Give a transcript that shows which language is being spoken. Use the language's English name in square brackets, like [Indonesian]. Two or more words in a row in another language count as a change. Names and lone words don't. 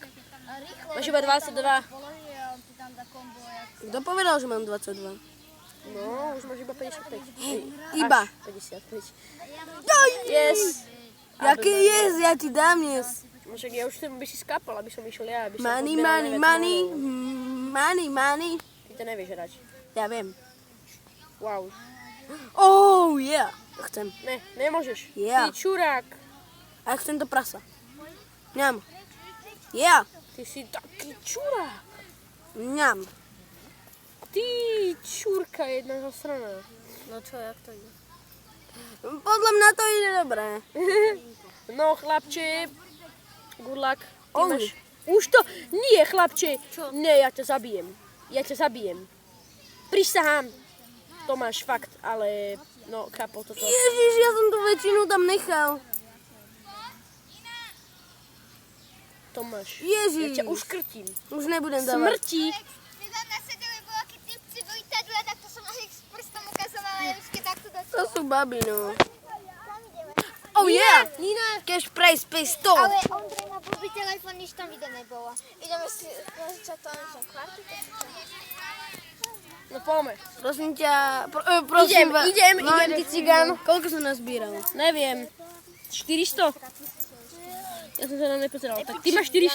[Slovak] Máš iba 22. Kto povedal, že mám 22? No, už máš iba 55. Iba. Až 55. Yes. Jaké yes, ja ti dám yes. Však ja už chcem, aby si skápal, aby som išiel ja, aby som [English] Money, [Slovak] pozbieral [English] money, [Slovak] najviac [English] money, money. money, money. [Slovak] Ty to nevieš hrať. Ja viem. [English] Wow. Oh, yeah. Chcem. [Slovak] Ne, nemôžeš. [English] Yeah. [Slovak] Ty čurák. A chcem to prasa. Ňam. Yeah. Ty si taký čurák. Ňam. Ty čurka jedna zasraná. No čo, jak to ide? Podľa mňa to ide dobre. No chlapče, [English] good luck. [Slovak] Ty Oh. máš... Už to... Nie chlapče. Čo? Nie, ja ťa zabijem. Ja ťa zabijem. Prisahám. To máš fakt, ale... No, chápol toto. Ježiš, ja som tu väčšinu tam nechal. To máš. Ježiš. Ja ťa uškrtím. Už nebudem dávať. Smrti. Nedám nasedeli voľakí typci do Itadla, tak to som asi s prstom ukázala, ale už takto do To sú baby, no. Tam ideme. [English] Oh yeah. [Slovak] Nina. [English] Cash prize pistol. [Slovak] Ale Ondrej má blbý telefon, nič tam vidieť nebolo. Ideme si pozrieť to na kvartu. No poďme. Prosím ťa, prosím vás. Idem, ty cigán. Koľko som nazbíral? Neviem. 400? Ja som sa na nepozeral. Tak ty máš 400.